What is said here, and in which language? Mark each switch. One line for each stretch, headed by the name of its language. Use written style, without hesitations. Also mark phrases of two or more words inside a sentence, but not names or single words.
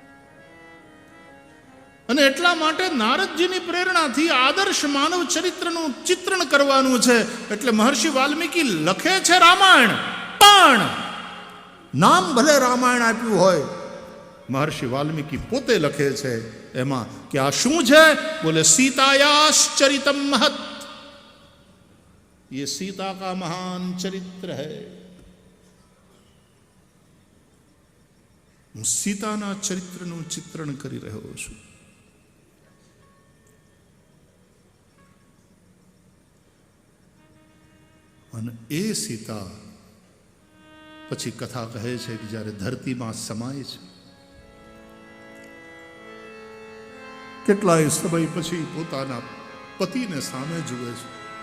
Gujarati: અને એટલા માટે નારદજીની પ્રેરણાથી આદર્શ માનવ ચરિત્રનું ચિત્રણ કરવાનું છે. એટલે મહર્ષિ વાલ્મીકી લખે છે રામાયણ, પણ નામ ભલે રામાયણ આપ્યું હોય, મહર્ષિ વાલ્મીકી પોતે લખે છે એમાં કે આ શું છે?
Sanskrit: બોલે सीतायाश्चरितम महत्,
Hindi: ये सीता का महान चरित्र है.
Gujarati: હું સીતાના ચરિત્રનું ચિત્રણ કરી રહ્યો છું. અને એ સીતા પછી કથા કહે છે કે જ્યારે ધરતીમાં સમાય છે, કેટલાય સમય પછી પોતાના પતિને સામે જુએ છે.